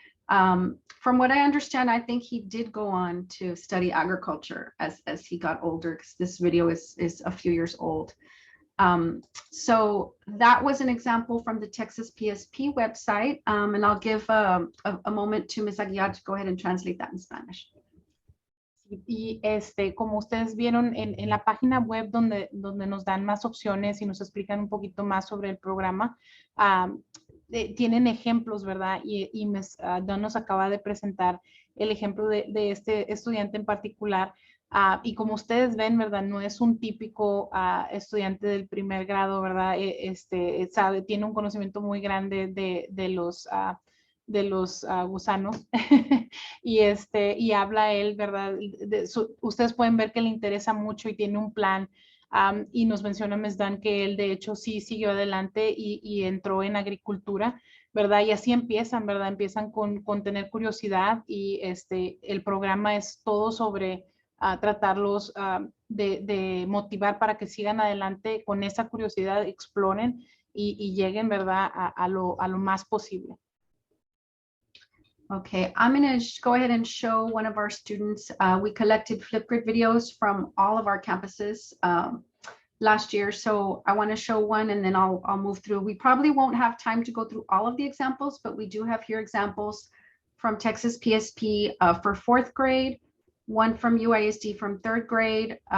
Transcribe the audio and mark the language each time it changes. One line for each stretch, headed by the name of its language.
English: From what I understand, I think he did go on to study agriculture as he got older, because this video is a few years old. So that was an example from the Texas PSP website, and I'll give a moment to Ms. Aguilar to go ahead and translate that in Spanish.
Spanish: Y como ustedes vieron en la página web donde nos dan más opciones y nos explican un poquito más sobre el programa, tienen ejemplos, ¿verdad? Y Ms. Dunn nos acaba de presentar el ejemplo de este estudiante en particular. Y como ustedes ven, ¿verdad? No es un típico estudiante del primer grado, ¿verdad? Tiene un conocimiento muy grande de los gusanos y habla él, ¿verdad? Ustedes pueden ver que le interesa mucho y tiene un plan. Y nos menciona Ms. Dunn que él de hecho sí siguió adelante y entró en agricultura, ¿verdad? Y así empiezan, ¿verdad? Empiezan con tener curiosidad y el programa es todo sobre tratarlos de motivar para que sigan adelante con esa curiosidad, exploren y lleguen, ¿verdad? A lo más posible.
English: Okay, I'm going to go ahead and show one of our students. We collected Flipgrid videos from all of our campuses last year. So I want to show one and then I'll move through. We probably won't have time to go through all of the examples, but we do have here examples from Texas PSP for 4th grade, one from UISD from 3rd grade.